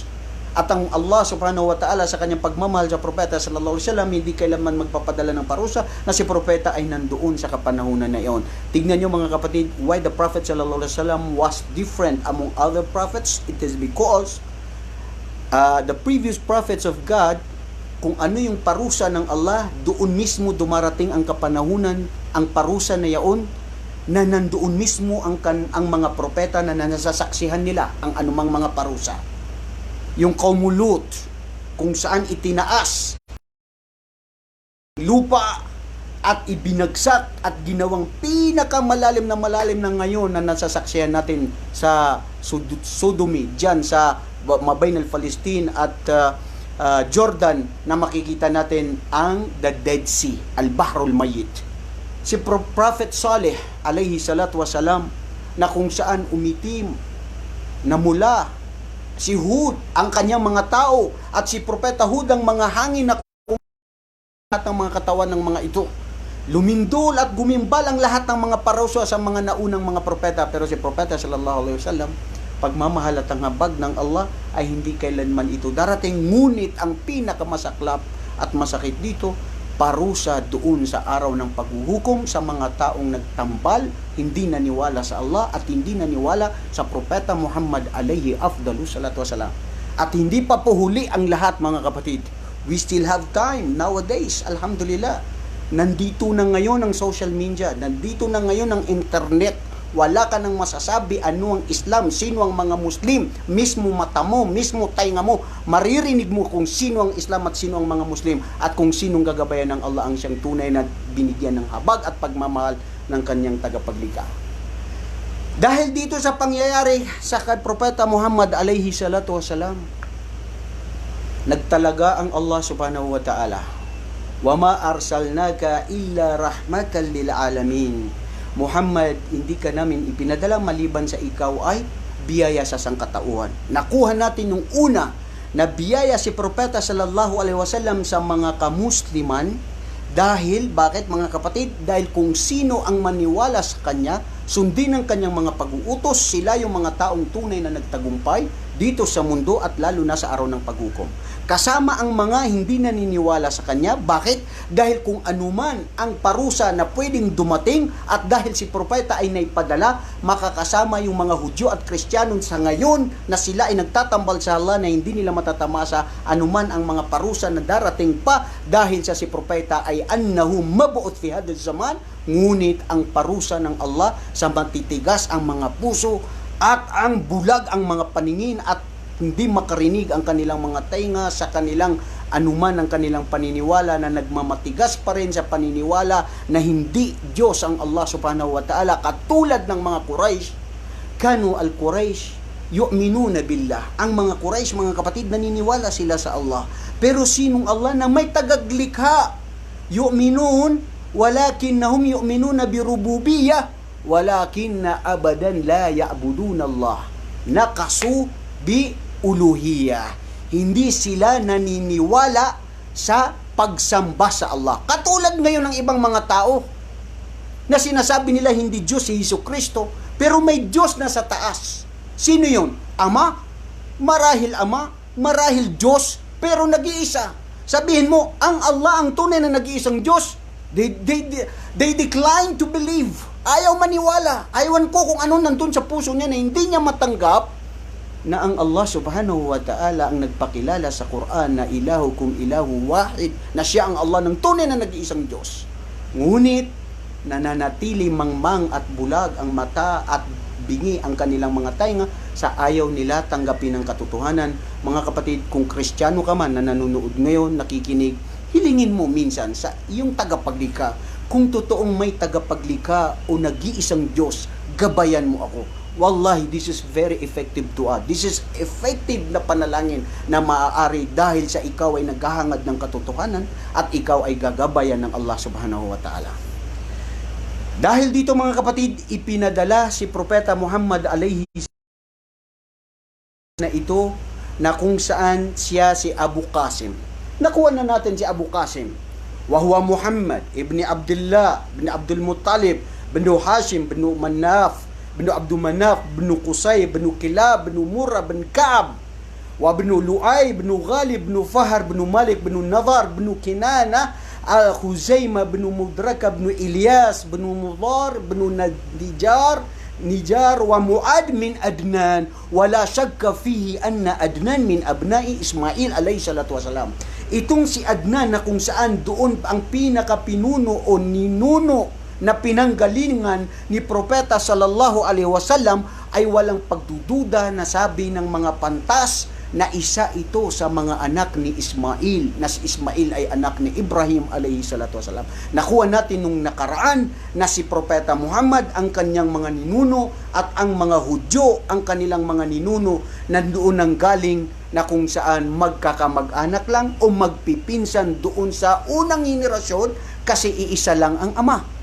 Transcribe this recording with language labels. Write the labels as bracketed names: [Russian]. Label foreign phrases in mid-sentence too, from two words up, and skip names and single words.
[Filipino] At ang Allah [Arabic] سبحانه وتعالى [Filipino] sa kanyang pagmamahal sa propeta [Arabic] صلى الله عليه وسلم, [Filipino] hindi kailanman magpapadala ng parusa na si propeta ay nandoon sa kapanahunan na iyon. Tignan nyo mga kapatid, [English] why the prophet [Arabic] صلى الله عليه وسلم [English] was different among other prophets. It is because the previous prophets of God, [Filipino] kung ano yung parusa ng Allah, doon mismo dumarating ang kapanahunan, ang parusa na yaon, na nandoon mismo ang mga propeta na nasasaksihan nila ang anumang mga parusa. Yung Qaumulut, kung saan itinaas lupa at ibinagsak at ginawang pinakamalalim na ngayon na nasasaksihan natin sa Sodomi, dyan sa [Arabic] ما بين فلسطين [Filipino] at Jordan, na makikita natin ang [English] the Dead Sea, [Arabic] البحر الميت. [Filipino] Si Prophet Saleh [Arabic] عليه الصلاة والسلام, [Filipino] na kung saan umitim na mula si Hud ang kanyang mga tao at si Propeta Hud ang mga hangin na at ang mga katawan ng mga ito. Lumindol at gumimbal ang lahat ng mga parusa sa mga naunang mga propeta, pero si Propeta [Arabic] صلى الله عليه وسلم, [Filipino] pagmamahal at ang habag ng Allah ay hindi kailanman ito darating. Ngunit ang pinakamasaklap at masakit dito, parusa doon sa araw ng paghuhukom sa mga taong nagtambal, hindi naniwala sa Allah at hindi naniwala sa Propeta Muhammad [Arabic] عليه أفضل الصلاة والسلام. [Filipino] At hindi pa po huli ang lahat mga kapatid. [English] We still have time nowadays, alhamdulillah. [Filipino] Nandito na ngayon ang [English] social media, [Filipino] nandito na ngayon ang internet. Wala ka nang masasabi ano ang Islam, sino ang mga Muslim. Mismo mata mo, mismo tainga mo, maririnig mo kung sino ang Islam at sino ang mga Muslim, at kung sinong gagabayan ng Allah ang siyang tunay na binigyan ng habag at pagmamahal ng kanyang tagapaglikha. Dahil dito sa pangyayari sa Propeta Muhammad [Arabic] عليه الصلاة والسلام, [Filipino] nagtalaga ang Allah [Arabic] سبحانه وتعالى وما أرسلناك إلا رحمة للعالمين. [Filipino] Muhammad, hindi ka namin ipinadala maliban sa ikaw ay biyaya sa sangkatauhan. Nakuha natin nung una na biyaya si Propeta [Arabic] صلى الله عليه وسلم [Filipino] sa mga kamusliman dahil, bakit mga kapatid? Dahil kung sino ang maniwala sa kanya, sundin ang kanyang mga pag-uutos, sila yung mga taong tunay na nagtagumpay dito sa mundo at lalo na sa araw ng paghukom. Kasama ang mga hindi naniniwala sa kanya. Bakit? Dahil kung anuman ang parusa na pwedeng dumating at dahil si propeta ay naipadala, makakasama yung mga Hudyo at Kristiyano sa ngayon na sila ay nagtatambal sa Allah na hindi nila matatamasa anuman ang mga parusa na darating pa dahil sa si propeta ay [Arabic] أنه مبعوث في هذا الزمان. [Filipino] Ngunit ang parusa ng Allah sa matitigas ang mga puso at ang bulag ang mga paningin at hindi makarinig ang kanilang mga tainga sa kanilang anuman ang kanilang paniniwala na nagmamatigas pa rin sa paniniwala na hindi Diyos ang Allah [Arabic] سبحانه وتعالى, [Filipino] katulad ng mga Quraysh. [Arabic] كانوا القريش يؤمنون بالله. [Filipino] Ang mga Quraysh, mga kapatid, naniniwala sila sa Allah. Pero sinong Allah na may tagaglikha? [Arabic] يؤمنون ولكنهم يؤمنون بالربوبية ولكن أبدا لا يعبدون الله. نقصوا بالألوهية. [Filipino] Hindi sila naniniwala sa pagsamba sa Allah. Katulad ngayon ng ibang mga tao na sinasabi nila hindi Diyos si Hesus Kristo, pero may Diyos na sa taas. Sino yun? Ama? Marahil Diyos, pero nag-iisa. Sabihin mo, ang Allah ang tunay na nag-iisang Diyos. [English] They decline to believe. [Filipino] Ayaw maniwala. Ayawan ko kung ano nandun sa puso niya na hindi niya matanggap na ang Allah [Arabic] سبحانه وتعالى [Filipino] ang nagpakilala sa Quran na [Arabic] إلهكم إله واحد, [Filipino] na siya ang Allah ng tunay na nag-iisang Diyos. Ngunit nananatili mangmang at bulag ang mata at bingi ang kanilang mga tainga sa ayaw nila tanggapin ang katotohanan. Mga kapatid, kung Kristiyano ka man na nanonood ngayon, nakikinig, hilingin mo minsan sa iyong tagapaglikha, kung totoong may tagapaglikha o nag-iisang Diyos, gabayan mo ako. Wallahi, [English] this is very effective to us. This is effective [Filipino] na panalangin na maaari dahil sa ikaw ay naghahangad ng katotohanan at ikaw ay gagabayan ng Allah subhanahu wa ta'ala. Dahil dito mga kapatid, ipinadala si Propeta Muhammad alayhi na ito na kung saan siya si Abu Qasim. Nakuha na natin si Abu Qasim. [Arabic] وهو محمد بن عبد الله بن عبد المطلب بن هاشم بن مناف, بن عبد مناف بن قصي بن كلاب بن مرة بن كعب وابن لؤي بن غالب بن فهر بن مالك بن نضر بن كنانة خزيمة بن مدركة بن إلياس بن مضار بن نجار ومعاد من أدنان ولا شك فيه أن أدنان من أبناء إسماعيل عليه الصلاة والسلام. [Filipino] Itong si Adnan na kung saan doon ang pinakapinuno o ninuno na pinanggalingan ni Propeta sallallahu alaihi wasallam ay walang pagdududa na sabi ng mga pantas na isa ito sa mga anak ni Ismail, na si Ismail ay anak ni Ibrahim [Arabic] عليه الصلاة والسلام. [Filipino] Nakuha natin nung nakaraan na si Propeta Muhammad ang kanyang mga ninuno at ang mga Hudyo ang kanilang mga ninuno na doon nang galing na kung saan magkakamag-anak lang o magpipinsan doon sa unang henerasyon kasi iisa lang ang ama.